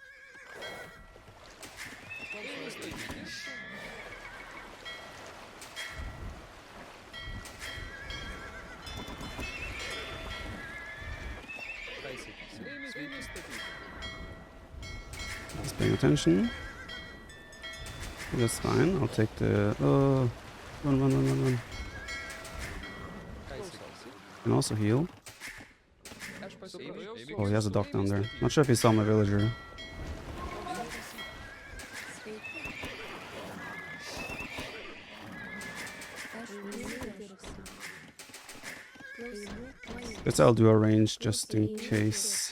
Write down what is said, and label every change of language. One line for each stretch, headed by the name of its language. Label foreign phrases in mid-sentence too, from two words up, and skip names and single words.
Lithuanian: Eimi statyti. Ką įsakysi? Eimi statyti.
English: He's paying attention. That's fine. I'll take the. Oh, run.
Lithuanian: Ką įsakysi?
English: Can also heal.
Lithuanian: Aš pasiruošęs.
English: Oh, he has a dock down there. Not sure if he saw my villager. Guess I'll do a range just in case.